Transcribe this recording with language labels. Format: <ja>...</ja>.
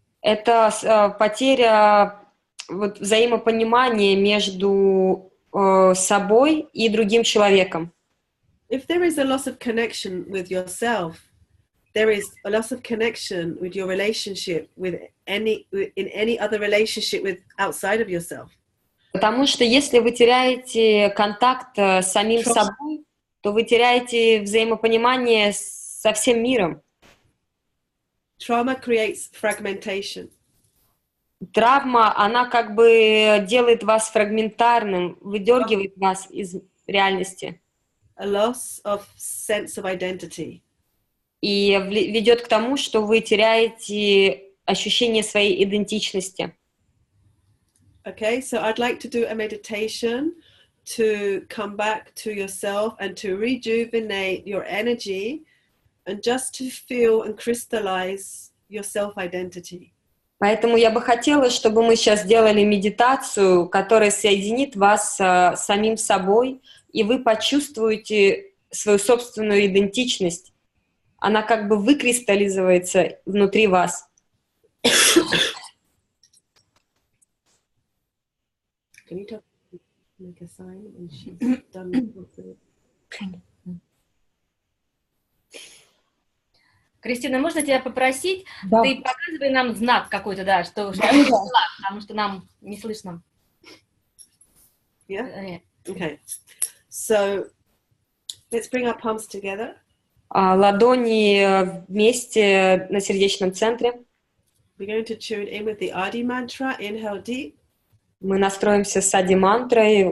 <ru>Это потеря взаимопонимания между собой и другим человеком.</ru> <en>If there is a loss of connection with yourself, there is a loss of connection with your relationship in any other relationship with outside of yourself.</en> <ru>Потому что если вы теряете контакт с самим собой, то вы теряете взаимопонимание со всем миром.</ru> <en>Trauma creates fragmentation.</en> <ru>Травма, она как бы делает вас фрагментарным, выдергивает вас из реальности.</ru> <en>A loss of sense of identity.</en> <ru>И ведет к тому, что вы теряете ощущение своей идентичности.</ru> <en>Okay, so I'd like to do a meditation to come back to yourself and to rejuvenate your energy and just to feel and crystallize your self-identity.</en> <ru>Поэтому я бы хотела, чтобы мы сейчас сделали медитацию, которая соединит вас с самим собой, и вы почувствуете свою собственную идентичность. Она как бы выкристаллизуется внутри вас.</ru> <en>Can you make a sign when she's done with it?</en> <ru>Кристина, можно тебя попросить? Да. Ты показывай нам знак какой-то, да, что потому что нам не слышно.</ru> <en>Yeah? Okay. So, let's bring our palms together.</en> <ru>Ладони вместе на сердечном центре.</ru> <en>We're going to tune in with the Adi mantra. Inhale deep.</en> <ru>Мы настроимся с ади-мантрой.</ru>